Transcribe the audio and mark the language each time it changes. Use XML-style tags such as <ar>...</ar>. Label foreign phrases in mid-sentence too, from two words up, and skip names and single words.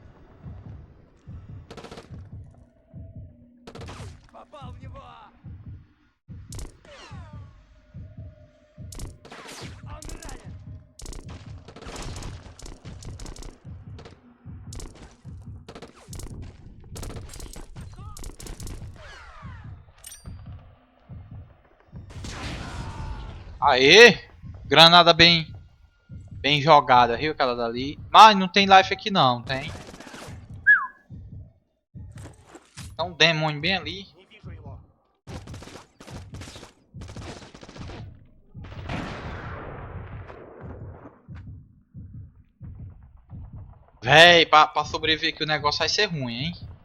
<ru>Попал в него! Он ранен!</ru> <pt>Aê! Granada bem jogada, viu aquela dali? Mas não tem life aqui não, tem? Tem um demônio bem ali.</pt> <ru>Не вижу его!</ru> <pt>Véi, pra sobreviver aqui o negócio vai ser ruim, hein?</pt>